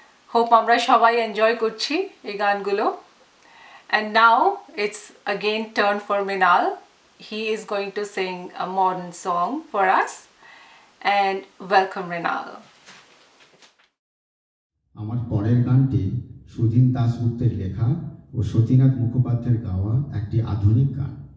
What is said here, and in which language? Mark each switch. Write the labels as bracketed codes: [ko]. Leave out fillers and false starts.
[bn] Hope আমরা সবাই enjoy করছি এই গানগুলো। [en] And now it's again turn for Minal. He is going to sing a modern song for us. And welcome Minal. [bn] আমার পরের গানটি সুধীন দাশগুপ্তের লেখা ও সতীনাথ মুখোপাধ্যায়ের গাওয়া একটি আধুনিক গান।